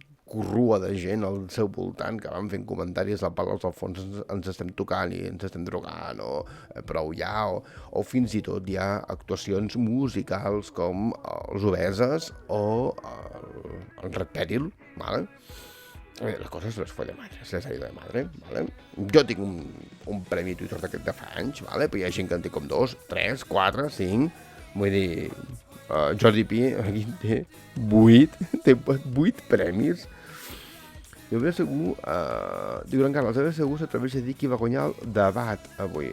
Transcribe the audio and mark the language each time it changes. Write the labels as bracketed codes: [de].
[ca] corrua de gent al seu voltant que van fent comentaris al pal al fons ens estem tocant i ens estem drogant o prou ja, o fins i tot hi ha actuacions musicals com els Obeses o el Red Peril, ¿vale? [es] La cosa se les fue de madre, se les ha ido de madre, ¿vale? [ca] Jo tinc un premi Twitter d'aquest de fa anys, ¿vale? Però hi ha gent que en té com 2, 3, 4, 5, vull dir, Jordi Pi aquí té 8 premis. Jo ben segur, diuen que els ben segur s'atreveix a dir qui va guanyar el debat avui.